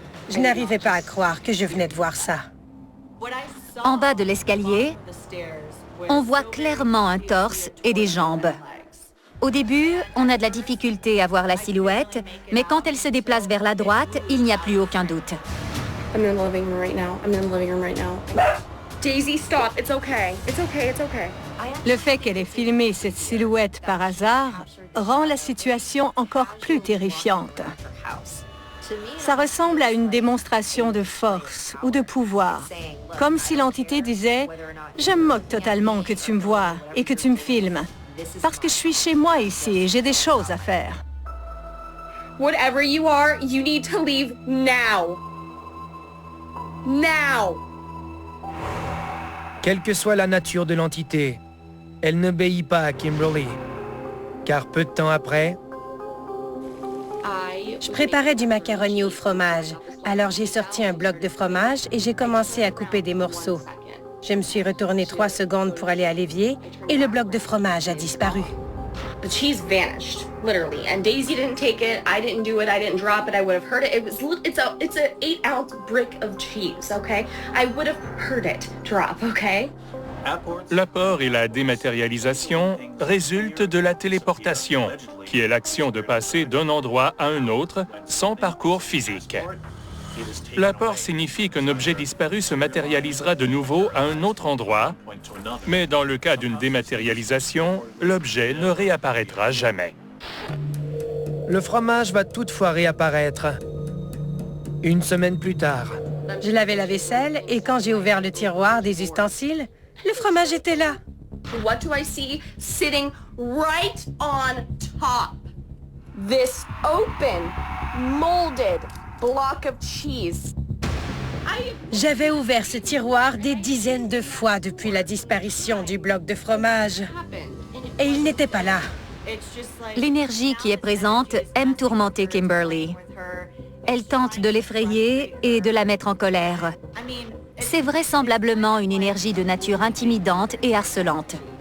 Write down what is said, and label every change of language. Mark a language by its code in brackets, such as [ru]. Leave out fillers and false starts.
[fr] Je n'arrivais pas à croire que je venais de voir ça. En bas de l'escalier, on voit clairement un torse et des jambes. Au début, on a de la difficulté à voir la silhouette, mais quand elle se déplace vers la droite, il n'y a plus aucun doute. [en] I'm in the living room right now. I'm in the living room right now. Daisy, stop. It's okay. It's okay. It's okay. [fr] Le fait qu'elle ait filmé cette silhouette par hasard rend la situation encore plus terrifiante. Ça ressemble à une démonstration de force ou de pouvoir, comme si l'entité disait « Je me moque totalement que tu me vois et que tu me filmes, parce que je suis chez moi ici et j'ai des choses à faire. » [en] Whatever you are, you need to leave now. Now! [fr] Quelle que soit la nature de l'entité, elle n'obéit pas à Kimberly, car peu de temps après, je préparais du macaroni au fromage, alors j'ai sorti un bloc de fromage et j'ai commencé à couper des morceaux. Je me suis retournée 3 secondes pour aller à l'évier et le bloc de fromage a disparu. [en] The cheese vanished, literally. And Daisy didn't take it. I didn't do it. I didn't drop it. I would have heard it. It's a 8-ounce brick of cheese, okay? I would have heard it drop, okay? [fr] L'apport et la dématérialisation résultent de la téléportation, qui est l'action de passer d'un endroit à un autre sans parcours physique. L'apport signifie qu'un objet disparu se matérialisera de nouveau à un autre endroit, mais dans le cas d'une dématérialisation, l'objet ne réapparaîtra jamais. Le fromage va toutefois réapparaître. Une semaine plus tard. Je lavais la vaisselle et quand j'ai ouvert le tiroir des ustensiles, le fromage était là. [en] What do I see sitting right on top? This open, molded block of cheese. [fr] J'avais ouvert ce tiroir des dizaines de fois depuis la disparition du bloc de fromage. Et il n'était pas là. L'énergie qui est présente aime tourmenter Kimberly. Elle tente de l'effrayer et de la mettre en colère. C'est vraisemblablement une énergie de nature intimidante et harcelante.